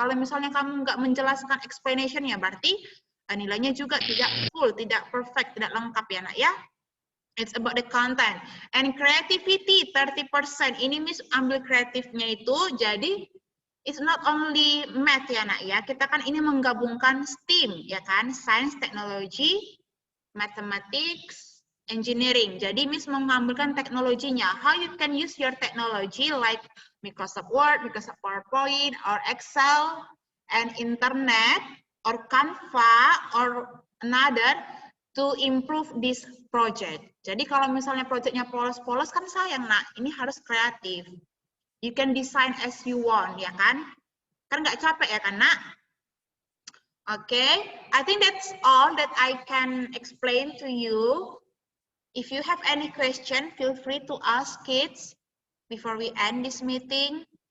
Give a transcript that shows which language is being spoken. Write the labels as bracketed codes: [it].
[id] Kalau misalnya kamu nggak menjelaskan explanation-nya, berarti nilainya juga tidak full, tidak perfect, tidak lengkap ya nak ya. [en] It's about the content. [id] And creativity, 30%. Ini Miss ambil kreatifnya itu, jadi [en] it's not only math [id] ya nak ya. Kita kan ini menggabungkan STEAM, ya kan? [en] Science, Technology, Mathematics, Engineering. [id] Jadi Miss mengambilkan teknologinya. [en] How you can use your technology like Microsoft Word, Microsoft PowerPoint, or Excel, and Internet, or Canva, or another. to improve this project. [id] Jadi kalau misalnya projectnya polos-polos kan sayang nak, ini harus kreatif. [en] You can design as you want, ya kan? [id] Kan nggak capek ya kan nak? [en] Okay, I think that's all that I can explain to you. If you have any question, feel free to ask kids before we end this meeting.